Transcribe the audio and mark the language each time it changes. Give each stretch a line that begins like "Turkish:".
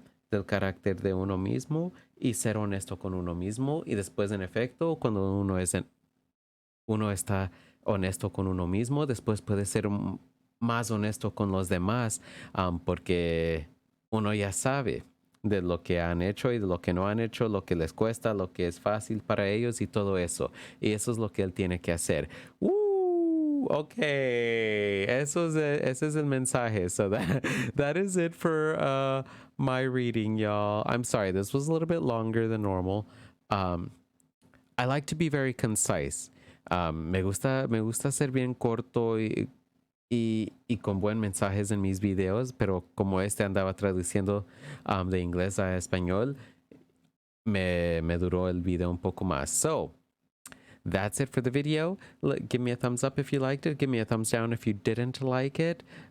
Spanish: del carácter de uno mismo y ser honesto con uno mismo y después en efecto cuando uno está honesto con uno mismo, después puede ser más honesto con los demás, porque uno ya sabe de lo que han hecho y de lo que no han hecho, lo que les cuesta, lo que es fácil para ellos y todo eso. Y eso es lo que él tiene que hacer. Ok, ese es el mensaje.
English: So that is it for my reading, y'all. I'm sorry, this was a little bit longer than normal. Um, I like to be very concise.
Spanish: Me gusta ser bien corto y con buen mensajes en mis videos, pero como este andaba traduciendo de inglés a español, me duró el video un poco más.
English: So, that's it for the video. Give me a thumbs up if you liked it. Give me a thumbs down if you didn't like it.